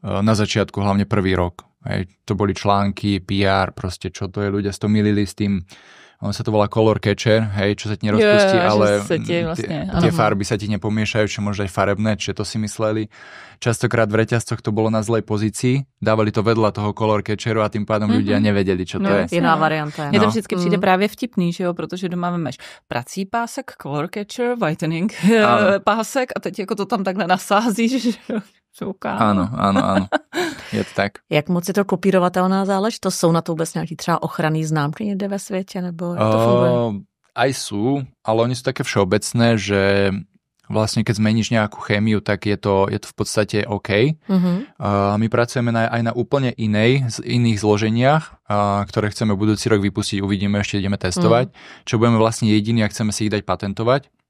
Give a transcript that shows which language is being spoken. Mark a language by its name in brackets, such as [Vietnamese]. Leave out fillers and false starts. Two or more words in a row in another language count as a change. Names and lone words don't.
[Slovak] Na začiatku, hlavne prvý rok. Hej, to boli články, PR, proste čo to je, ľudia to milili s tým. Ono sa to volá [English] color catcher, [Slovak] hej, čo sa ti nerozpustí, ale tie farby sa ti nepomiešajú, čo môže aj farebné, čiže to si mysleli. Častokrát v reťazcoch to bolo na zlej pozícii, dávali to vedľa toho [English] color catcheru [Slovak] a tým pádom ľudia nevedeli, čo to je. [Czech] Jiná varianta. Mně to vždycky přijde právě vtipný, že jo, protože doma máš prací pásek, [English] color catcher, [Czech] whitening pásek a teď jako to tam takhle nasázíš, že jo. [Slovak] Áno. Je to tak. [Czech] Jak moc je to kopírovatelná záležitost? Jsou na to vůbec nějaký třeba ochranný známky někde ve světě? Nebo jak to funguje? [Slovak] Aj sú, ale oni sú také všeobecné, že vlastne keď zmeníš nejakú chémiu, tak je to v podstate OK. My pracujeme aj na úplne iných zloženiach, ktoré chceme budúci rok vypustiť, uvidíme, ešte ideme testovať, čo budeme vlastne jediní a chceme si ich dať patentovať.